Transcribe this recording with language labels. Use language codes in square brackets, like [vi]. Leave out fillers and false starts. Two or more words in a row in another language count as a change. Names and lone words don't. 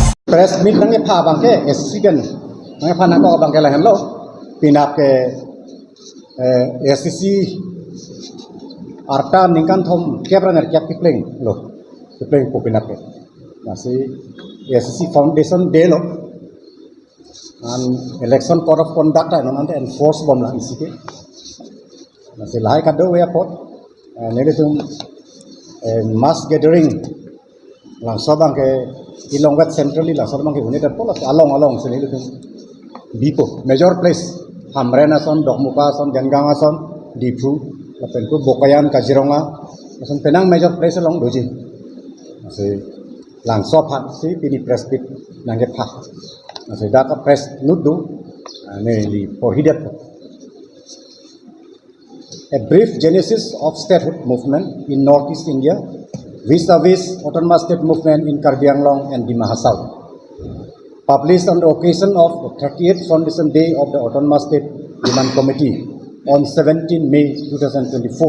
[en] press meet [mjw] nang pha bangke SCN nang pha nang ko bangke la hello pinap ke SCC arta ningkan thom kebraner kap pipling lo pipling ko pinap ke nasi SCC [en] foundation day [mjw] lo and [en] election code of conduct [mjw] no nante enforce bom la isike nasi lai kado we apot nelitum [en] mass gathering [mjw] lang sobang ke ilongwat centrally lang sobang ke unit pola along sini itu bipo [en] major place [mjw] hamrena son dokmuka son ganganga son dipu lapen ku bokayan kajironga son penang [en] major place [mjw] along doji si lang sopan si pini press pit nangge pha si data press nudu ne li prohibited. [en] A brief genesis of statehood movement in Northeast India vis-a-vis autonomous state movement in Karbi Anglong and Dima Hasao. Published on the occasion of the 38th Foundation Day of the Autonomous State Demand Committee on 17 May 2024.